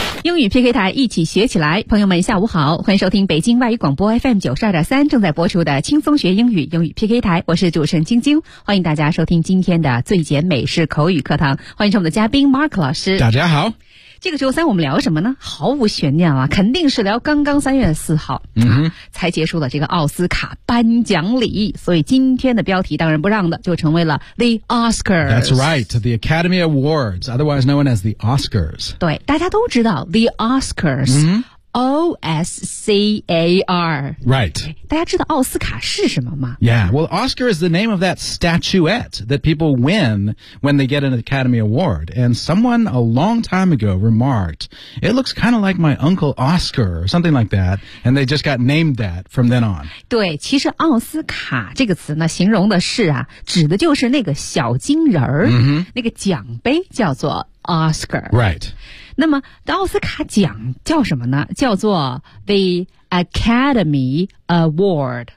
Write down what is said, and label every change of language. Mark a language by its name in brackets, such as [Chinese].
[Chinese] 英语 PK 台一起学起来，朋友们下午好，欢迎收听北京外语广播 FM92.3 正在播出的轻松学英语英语 PK 台，我是主持人晶晶，欢迎大家收听今天的最简美式口语课堂，欢迎我们的嘉宾 Mark 老师。大家好。这个周三我们聊什么呢？毫无悬念了，肯定是聊刚刚3月4号、才结束了这个奥斯卡颁奖礼，所以今天的标题当仁不让的就成为了 The Oscars。 [English] That's right, The Academy Awards, otherwise known as The Oscars。 [Chinese] 对，大家都知道 The Oscars、O-S-C-A-R [English] Right. [Chinese] 大家知道奥斯卡是什么吗？ [English] Yeah, well, Oscar is the name of that statuette that people win when they get an Academy Award. And someone a long time ago remarked, it looks kind of like my Uncle Oscar or something like that. And they just got named that from then on. [Chinese] 对，其实奥斯卡这个词呢，形容的是啊，指的就是那个小金人儿、那个奖杯叫做Oscar. [English] Right. [Chinese] 那么奥斯卡奖叫什么呢？叫做 [English] The Academy Award.